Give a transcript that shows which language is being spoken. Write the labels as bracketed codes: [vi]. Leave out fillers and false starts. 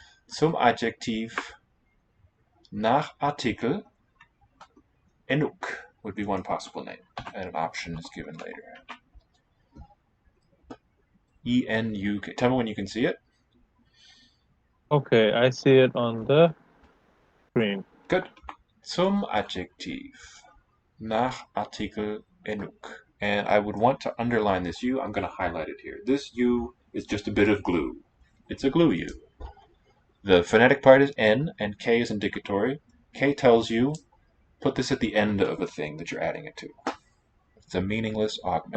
[de] Zum Adjektiv nach Artikel enuk [en] would be one possible name, and an option is given later. E-N-U-K. Tell me when you can see it. Okay, I see it on the screen. Good. [de] Zum Adjektiv nach Artikel enuk. [en] And I would want to underline this U. I'm going to highlight it here. This U is just a bit of glue. It's a glue U. The phonetic part is N, and K is indicatory. K tells you, put this at the end of a thing that you're adding it to. It's a meaningless augment.